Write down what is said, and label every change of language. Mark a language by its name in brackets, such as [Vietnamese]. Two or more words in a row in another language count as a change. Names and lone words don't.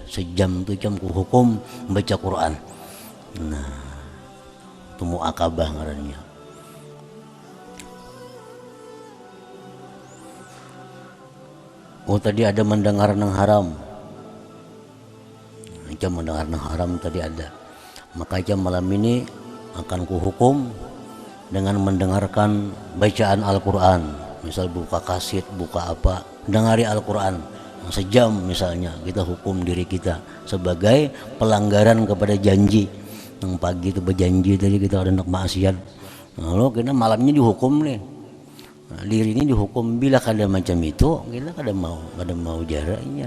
[Banjar] Sejam itu ikam kuhukum baca Quran. Nah itu mu'aqabah ngarannya. Oh tadi ada mendengar nang haram, ikam mendengar nang haram tadi ada, maka ikam malam ini akan kuhukum dengan mendengarkan bacaan Al-Quran. [Indonesian] Misal buka kaset, buka apa, dengari Al-Quran sejam misalnya, kita hukum diri kita sebagai pelanggaran kepada janji. [Banjar] Yang pagi itu berjanji tadi kita ada hendak maksiat, lalu kita malamnya dihukum nih, Nah, diri ini dihukum bila kada macam itu, kita kada mau jaraknya.